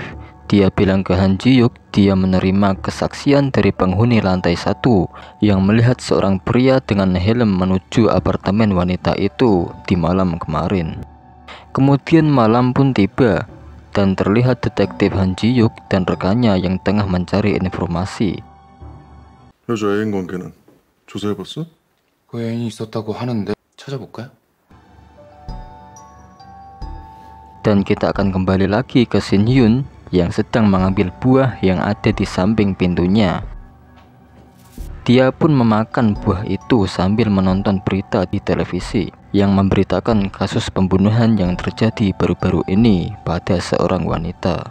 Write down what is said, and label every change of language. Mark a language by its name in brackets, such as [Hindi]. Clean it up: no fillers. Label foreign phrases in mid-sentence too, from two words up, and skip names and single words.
[Indonesian] Dia bilang ke Han Ji-yuk dia menerima kesaksian dari penghuni lantai 1 yang melihat seorang pria dengan helm menuju apartemen wanita itu di malam kemarin. Kemudian malam pun tiba dan terlihat detektif Han Ji-yuk dan rekannya yang tengah mencari informasi. [Korean] 여자 애인 관계는 조사해봤어? 그 애인이 있었다고 하는데 찾아볼까요? [Indonesian] Dan kita akan kembali lagi ke Shin Hyun yang sedang mengambil buah yang ada di samping pintunya. Dia pun memakan buah itu sambil menonton berita di televisi yang memberitakan kasus pembunuhan yang terjadi baru-baru ini pada seorang wanita.